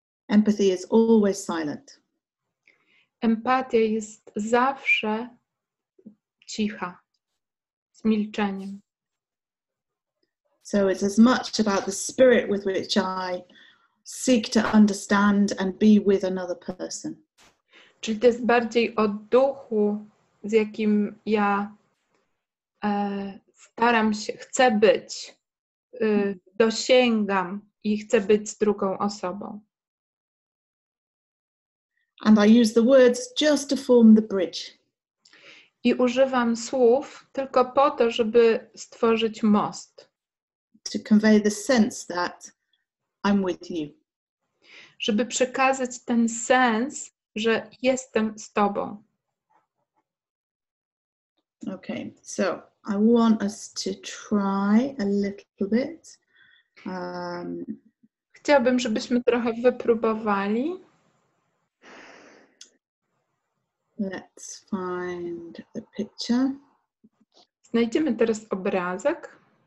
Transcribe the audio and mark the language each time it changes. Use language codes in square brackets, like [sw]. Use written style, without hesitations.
[en] Empathy is always silent. [pl] Empatia jest zawsze cicha, z milczeniem. [en] So it's as much about the spirit with which I seek to understand and be with another person. [pl] Czyli to jest bardziej o duchu, z jakim ja staram się, chcę być, dosięgam i chcę być z drugą osobą. [en] And I use the words just to form the bridge. [pl] I używam słów tylko po to, żeby stworzyć most. [en] To convey the sense that I'm with you. [pl] Żeby przekazać ten sens, że jestem z tobą. [en] Okay, so I want us to try a little bit. [pl] Chciałabym, żebyśmy trochę wypróbowali. [en] Let's find the picture. [pl] Znajdziemy teraz obrazek.